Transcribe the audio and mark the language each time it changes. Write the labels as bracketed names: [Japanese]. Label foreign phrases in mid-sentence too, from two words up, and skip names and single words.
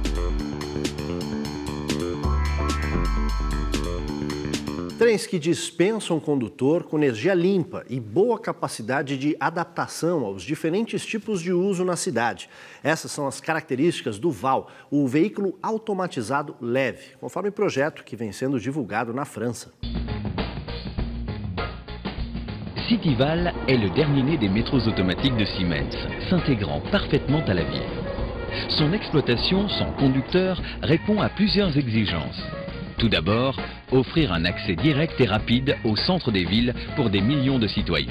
[Portuguese] Trens que dispensam o condutor com energia limpa e boa capacidade de adaptação aos diferentes tipos de uso na cidade. Essas são as características do VAL, o veículo automatizado leve, conforme o projeto que vem sendo divulgado na França. [French] Cityval est le dernier né des métros automatiques de Siemens, s'intégrant parfaitement à la ville. Son exploitation sans conducteur répond à plusieurs exigences. Tout d'abord, offrir un accès direct et rapide au centre des villes pour des millions de citoyens.